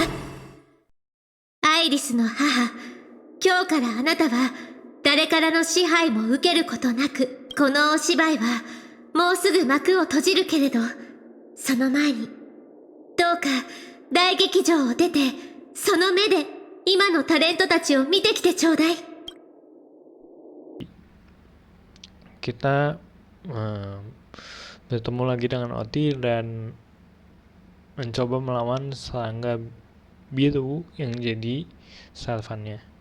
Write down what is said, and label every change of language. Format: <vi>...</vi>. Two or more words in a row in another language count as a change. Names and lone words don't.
<ja>アイリスの母、今日からあなたは誰からの支配も受けることなく、このお芝居はもうすぐ幕を閉じるけれど、その前にどうか大劇場を出て、その目で今のタレントたちを見てきてちょうだい。</ja> <id>Kita bertemu lagi dengan Oti dan mencoba melawan serangga biru yang jadi Sylvan-nya.</id>